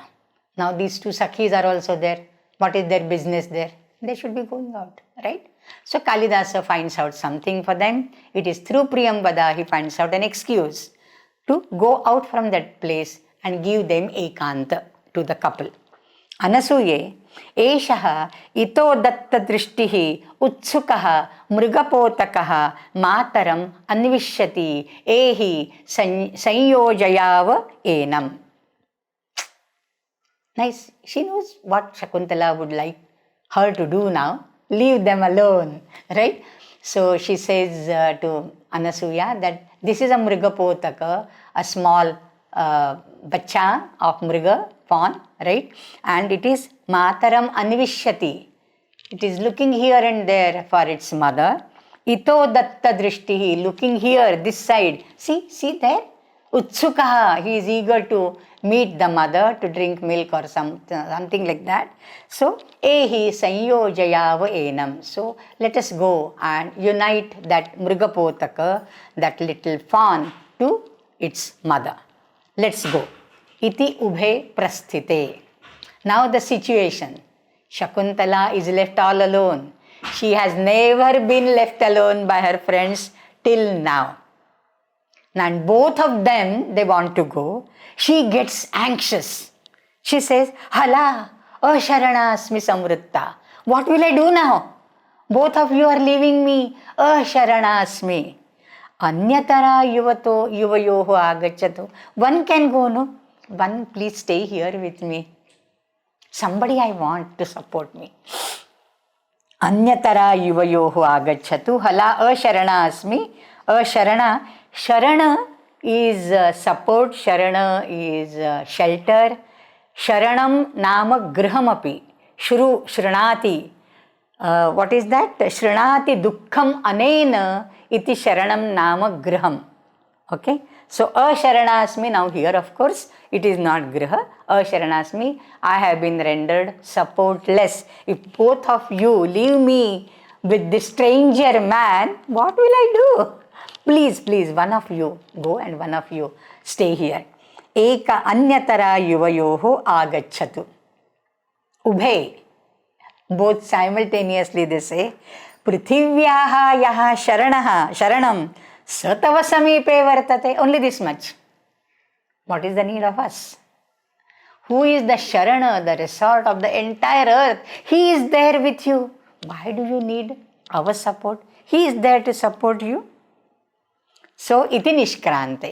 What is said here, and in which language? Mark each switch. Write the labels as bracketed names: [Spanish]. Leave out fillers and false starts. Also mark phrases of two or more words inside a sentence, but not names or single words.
[English] Now these two Sakhis are also there. What is their business there? They should be going out, right? So Kalidasa finds out something for them. It is through Priyambada he finds out an excuse to go out from that place and give them ekanta to the couple. [Sanskrit] अनसूये, एषः इतो दत्त दृष्टिः उत्सुकः मृगपोतकः मातरम् अन्विष्यति एहि संयोजयाव एनम्. [English] Nice. She knows what Shakuntala would like her to do now. Leave them alone, right? So she says to Anasuya that this is a mrigapotaka, a small bacha of mriga, fawn, right? And it is [Sanskrit] मातरम् अन्विष्यति. [English] It is looking here and there for its mother. [Sanskrit] इतो दत्त दृष्टिः, [English] looking here, this side. See there? Utsukaha, he is eager to meet the mother to drink milk or something like that. So, [Sanskrit] एहि संयोजयाव एनम्. [English] So, let us go and unite that mrigapotaka, that little fawn, to its mother. Let's go. [Sanskrit] इति उभे प्रस्थिते. [English] Now the situation. Shakuntala is left all alone. She has never been left alone by her friends till now. And both of them, they want to go. She gets anxious. She says, [Sanskrit] हला, अशरणास्मि संवृत्ता. [English] What will I do now? Both of you are leaving me. Asharanasmi. [Sanskrit] अन्यतरा युवयोः आगच्छतु. [English] One can go, no? One, please stay here with me. Somebody I want to support me. [Sanskrit] अन्यतरा युवयोः आगच्छतु. हला अशरणास्मि। अशरणा. [English] Sharana is support, Sharana is shelter. [Sanskrit] शरणं नाम गृहमपि. श्रु, शृणाति. [English] What is that? [Sanskrit] शृणाति दुःखम् अनेन इति शरणं नाम गृहम्. [English] Okay. So, Asharanasmi, now here of course it is not griha. Asharanasmi, I have been rendered supportless. If both of you leave me with this stranger man, what will I do? Please, one of you go and one of you stay here. [Sanskrit] एका अन्यतरा युवयोः आगच्छतु. [English] Ubhe. Both simultaneously they say, [Sanskrit] पृथिव्याः यः शरणं स तव समीपे वर्तते. [English] Only this much. What is the need of us? Who is the Sharana, the resort of the entire earth? He is there with you. Why do you need our support? He is there to support you. [Sanskrit] So, इति निष्क्रान्ते.